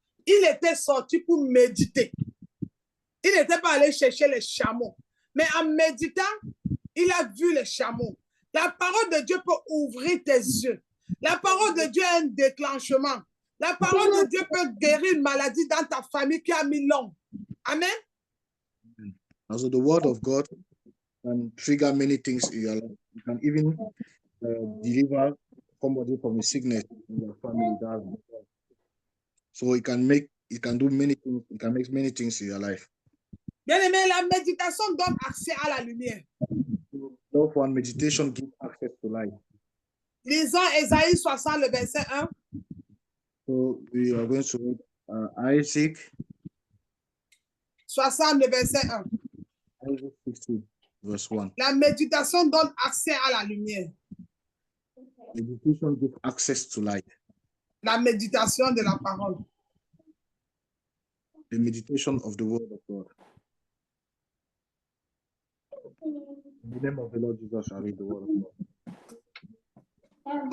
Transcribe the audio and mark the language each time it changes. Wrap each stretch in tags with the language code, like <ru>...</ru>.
<fr>Il était sorti pour méditer. Il n'était pas allé chercher les chameaux. Mais en méditant, il a vu les chameaux. La parole de Dieu peut ouvrir tes yeux. La parole de Dieu a un déclenchement. La parole de Dieu peut guérir une maladie dans ta famille qui a mis long. Amen.</fr> <en>Also the word of God can trigger many things in your life. You can even deliver somebody from a sickness in your family. So it can do many things. It can make many things in your life.</en> <fr>Bien-aimé, la méditation donne accès à la lumière.</fr> <en>So for meditation gives access to life.</en> <fr>Lisons Ésaïe 60, le verset 1.</fr> <en>So we are going to read Isaac</en> <fr>60, le verset 1.</fr> <en>Isaac 60, verse 1.</en> <fr>La méditation donne accès à la lumière.</fr> <en>Meditation gives access to light.</en> <fr>La méditation de la parole.</fr> <en>The meditation of the word of God. In the name of the Lord Jesus, I read the word of God.</en>